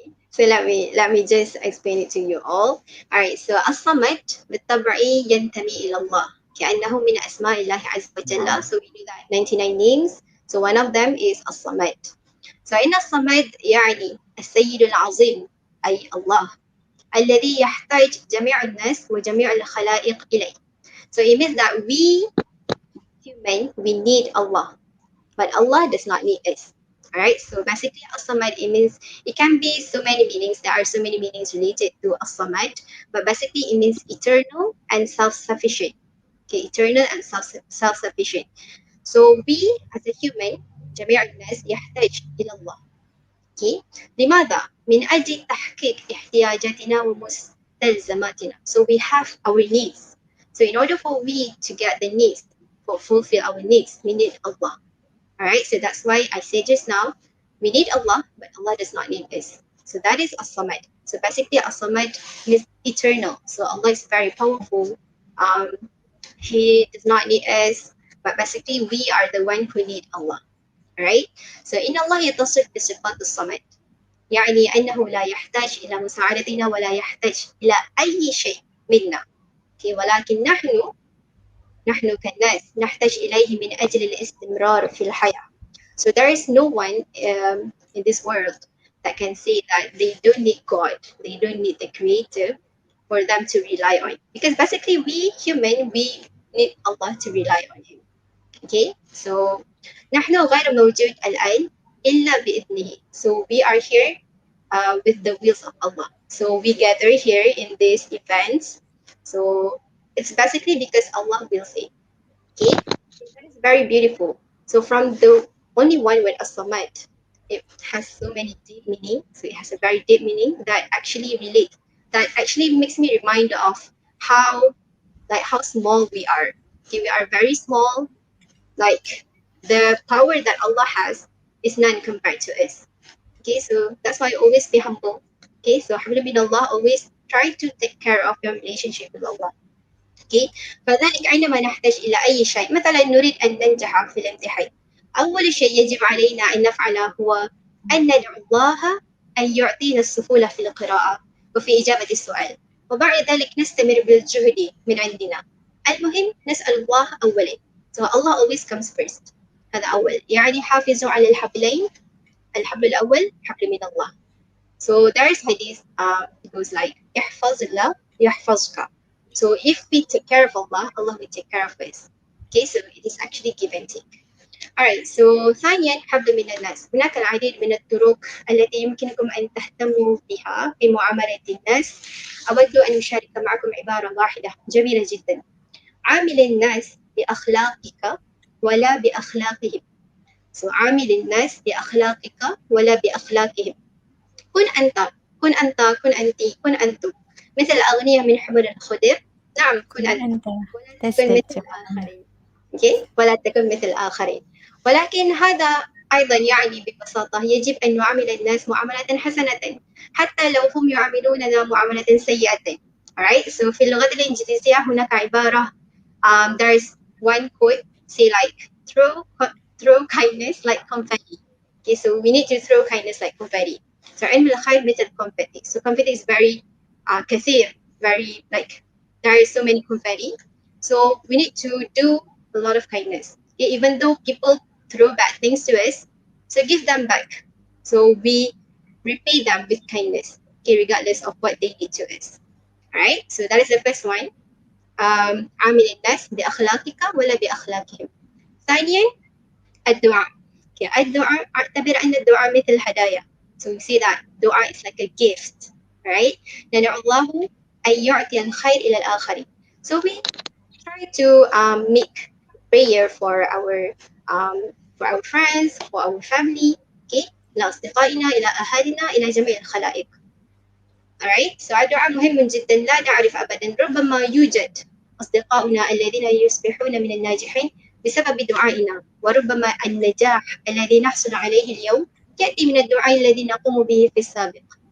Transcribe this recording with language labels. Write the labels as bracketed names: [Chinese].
[English] So let me just explain it to you all. [Arabic] Alright, so الصمد بالطبع ينتمي إلى الله كأنه من أسماء الله عز وجل. [English] So we do that 99 names. So one of them is الصمد. [Arabic] So إن الصمد يعني السيد العظيم، أي الله الذي يحتاج جميع الناس وجميع الخلائق إليه. [English] So it means that we human, we need Allah, but Allah does not need us. Alright, so basically As-Samad, it means, it can be so many meanings. There are so many meanings related to As-Samad, but basically it means eternal and self-sufficient. Okay, eternal and self-sufficient. So we as a human, [Arabic] جميع الناس يحتاج إلى الله. Okay, لماذا؟ من أجل تحقيق احتياجاتنا ومستلزماتنا. [English] So we have our needs. So in order for we to get the needs, for fulfill our needs, we need Allah. Alright, so that's why I said just now, we need Allah, but Allah does not need us. So that is As-Samad. So basically As-Samad is eternal. So Allah is very powerful. He does not need us, but basically we are the one who need Allah. [Arabic] Alright, so إن الله يتصف بصفات الصمد، يعني أنه لا يحتاج إلى مساعدتنا ولا يحتاج إلى أي شيء منا. ولكن نحن كالناس نحتاج إليه من أجل الاستمرار في الحياة. [English] So there is no one in this world that can say that they don't need God, they don't need the Creator for them to rely on. Because basically we human, we need Allah to rely on Him. [Arabic] Okay, so نحن غير موجود الآن إلا بإذنه. [English] So we are here with the wills of Allah. So we gather here in these events. So it's basically because Allah wills it. Okay, so that is very beautiful. So from the only one word as-samad, it has so many deep meaning. So it has a very deep meaning that actually relates. That actually makes me remind of how how small we are. Okay, we are very small. Like the power that Allah has is none compared to us. Okay, so that's why always be humble. Okay, so Allah, always try to take care of your relationship with Allah. [Arabic] Okay, فذلك عندما نحتاج إلى أي شيء، مثلا نريد أن ننجح في الامتحان، أول شيء يجب علينا أن نفعله هو أن ندعو الله أن يعطينا السهولة في القراءة وفي إجابة السؤال، وبعد ذلك نستمر بالجهد من عندنا. المهم نسأل الله أولا. [English] So Allah always comes first. [Arabic] هذا أول. يعني حافظوا على الحبلين. الحبل الأول حبل من الله. [English] So there is hadith, it goes like [Arabic] احفظ الله يحفظك. [English] So if we take care of Allah, Allah will take care of us. Okay, so it is actually give and take. [Arabic] Alright, so ثانيا حبل من الناس. هناك العديد من الطرق التي يمكنكم أن تهتموا بها في معاملة الناس. أود أن أشارك معكم عبارة واحدة جميلة جدا. عامل الناس بأخلاقك ولا بأخلاقهم. So عامل الناس بأخلاقك ولا بأخلاقهم. كن أنت، كن أنت، كن أنت، كن أنتم. مثل الأغنية من حمر الخضر. نعم، كن أنت ولا تكن مثل الآخرين. okay؟ ولا تكن مثل الآخرين. ولكن هذا أيضا يعني ببساطة يجب أن نعامل الناس معاملة حسنة حتى لو هم يعاملوننا معاملة سيئة. [English] Alright, so [Arabic] في اللغة الإنجليزية هناك عبارة [English] there's one quote say like throw kindness like confetti. Okay, so we need to throw kindness like confetti. [Arabic] So علم الخير مثل confetti. [English] So confetti is very [Arabic] كثير, [English] very like there is so many confetti. So we need to do a lot of kindness. Okay, even though people throw bad things to us, so give them back. So we repay them with kindness. Okay, regardless of what they did to us. Alright, so that is the first one. [Arabic] عامل الناس بأخلاقك ولا بأخلاقهم. ثانيا الدعاء. Okay, الدعاء أعتبر أن الدعاء مثل هدايا. [English] So you see that دعاء is like a gift, right? [Arabic] ندعو الله أن يعطي الخير إلى الآخرين. [English] So we try to make prayer for our friends, for our family, okay? [Arabic] لأصدقائنا، إلى أهالينا، إلى جميع الخلائق. Alright, so الدعاء مهم جدا. لا نعرف أبدا، ربما يوجد أصدقاؤنا الذين يصبحون من الناجحين بسبب دعائنا، وربما النجاح الذي نحصل عليه اليوم يأتي من الدعاء الذي نقوم به في السابق.